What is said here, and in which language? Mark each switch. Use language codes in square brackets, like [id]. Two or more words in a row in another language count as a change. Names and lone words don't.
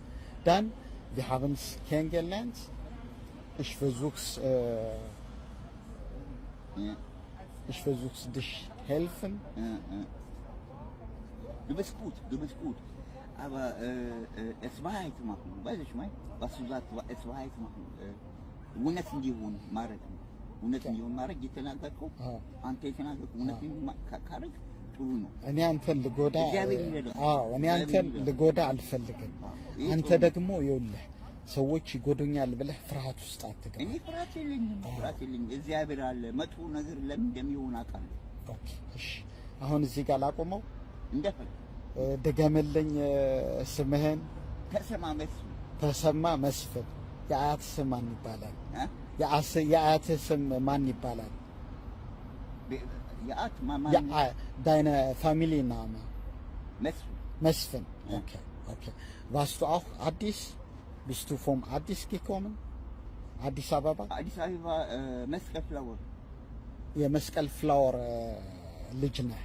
[de] Dann, wir haben es kennengelernt. Ich versuch's dich helfen. Ja. Du bist gut. Aber es Wahrheit machen, weißt du, ich meine? Was du sagst, es Wahrheit machen. [am] እውነት እንዲሆን ማድረግ ነው። እውነት እንዲሆን ማድረግ የተናገርከው አንተ የተናገርከው እውነት ካረግ ጥሩ ነው። እኔ አንተን ልጎዳ አልፈልግም። አንተ ደግሞ ይኸውልህ ሰዎች ይጎዱኛል ብለህ ፍርሃት ውስጥ አትገባ። እኔ ፍርሃት የለኝም። እግዚአብሔር አለ። መጥፎ ነገር ለምን እንደሚሆን አውቃለሁ። ኦኬ፣ እሺ። አሁን እዚህ ጋር ላቆመው እንደፈለግ ድገምልኝ ስምህን። ተሰማ መስፍን። ተሰማ መስፍን። የአያት ስም ማን ይባላል? የአያት ስም ማን ይባላል? የአያት ማማ [de] deine Familienname? Mesfin. Okay, okay. Warst du auch Addis? Bist du vom Addis gekommen? Addis Ababa? Addis Ababa, Meskel Flower. [am] Ja, Meskel Flower ልጅ ነህ?